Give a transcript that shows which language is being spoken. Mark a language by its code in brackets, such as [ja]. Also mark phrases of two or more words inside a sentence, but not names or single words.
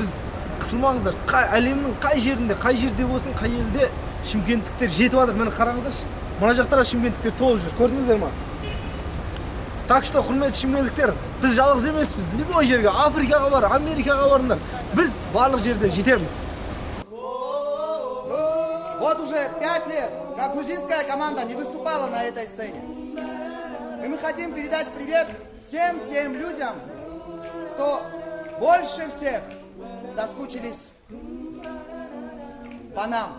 [kk] Біз қысылмаңыздар, әлемнің қай жерде болсын, қай елде шымкенттіктер жетіп жатыр. Мені қараңыздаршы, мына жақтара шымкенттіктер толып жүр. Көрдіңіздер ма? [ru] Так что, [kk] құрметті шымкенттіктер, біз жалғыз емеспіз. Любой жерге, Африкаға бар, Америкаға барыңдар. Біз барлық жерде жетеміз. [ru] Вот уже 5 лет, как грузинская команда не выступала на этой сцене. И мы хотим передать привет всем тем людям, кто больше всех соскучились по нам.